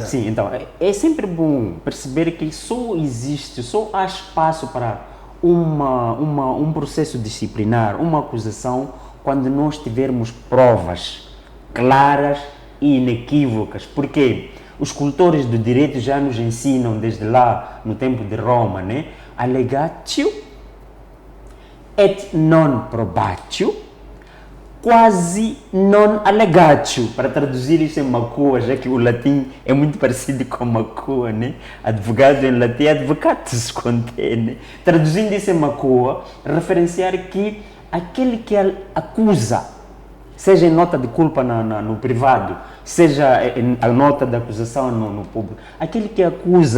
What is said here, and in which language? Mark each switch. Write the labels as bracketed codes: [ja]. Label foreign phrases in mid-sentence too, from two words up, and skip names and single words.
[pt] Sim, então é sempre bom perceber que só há espaço para um processo disciplinar, uma acusação, quando nós tivermos provas claras e inequívocas. Porque os cultores do direito já nos ensinam desde lá, no tempo de Roma, né? [la] Allegatio et non probatio, quasi non allegatio. [pt] Para traduzir isso em Makua, já que o latim é muito parecido com Makua, né? Advogado em latim, advocatus contém, né? Traduzindo isso em Makua, referenciar que aquele que acusa, seja em nota de culpa no privado, seja a nota de acusação no público, aquele que acusa